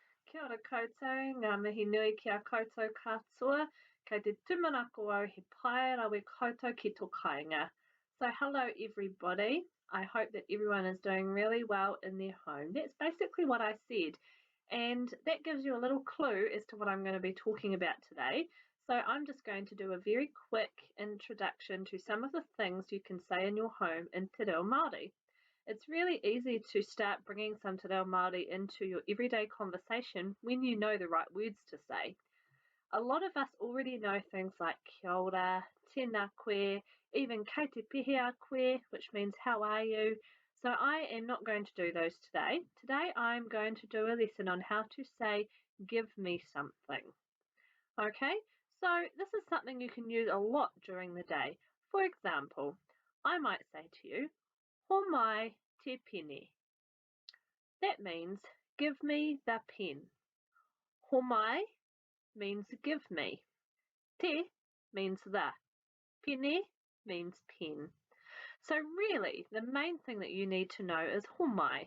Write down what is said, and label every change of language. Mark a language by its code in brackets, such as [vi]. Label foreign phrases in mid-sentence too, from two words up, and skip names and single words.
[mi] Kia ora koutou, ngā mihi nui ki a koutou katoa, kei te tūmanako au he pai rawe koutou ki tō kāinga. [en] So hello everybody, I hope that everyone is doing really well in their home. That's basically what I said, and that gives you a little clue as to what I'm going to be talking about today. So I'm just going to do a very quick introduction to some of the things you can say in your home in Te Reo Māori. It's really easy to start bringing some Te Reo Māori into your everyday conversation when you know the right words to say. A lot of us already know things like [mi] kia ora, tēnā koe, [en] even [mi] kei te pihi a koe, [en] which means how are you. So I am not going to do those today. Today I'm going to do a lesson on how to say give me something. Okay, so this is something you can use a lot during the day. For example, I might say to you, [mi] Homai te pene. [en] That means give me the pen. Homai means give me. Te means the. Pene means pen. So really, the main thing that you need to know is homai.